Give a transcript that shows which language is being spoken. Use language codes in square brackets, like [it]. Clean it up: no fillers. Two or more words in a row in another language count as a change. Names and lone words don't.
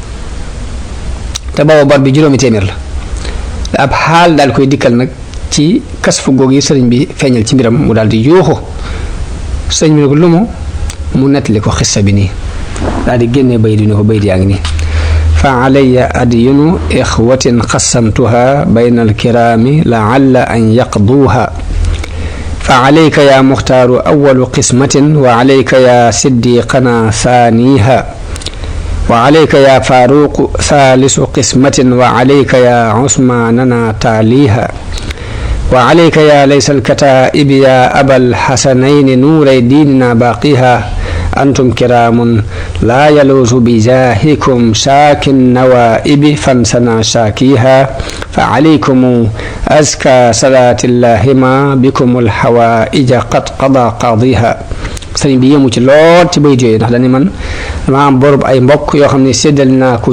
[wo] te booba bor bi juróomi téeméer la ab xaal daal koy dikkal nag ci kasfu goog yi sëriñ bi feeñal ci mbiram mu daal di yuuxu sëriñ bi ne ko lu mu nettali ko xissa bi nii daal di génnee bayit yi ne ko bayit yaa ngi nii [ar] فعلي ديون إخوة قسمتها بين الكرام لعل أن يقضوها فعليك يا مختار أول قسمة وعليك يا صديق ثانيها وعليك يا فاروق ثالث قسمة وعليك يا عثمان تاليها وعليك يا ليث الكتائب يا أبا الحسنين نوري ديننا باقيها أنتم كرام لا يلوذ بجاهكم شاكي النوائب فانثنى شاكيها فعليكم أزكى صلاة الله ما بكم الحوائج قد قضى قاضيها [wo] sëriñ bi yëmu ci lool ci bayit yooyu ndax dañu man dama am borub ay mbokk yoo xam ne séddal naa ko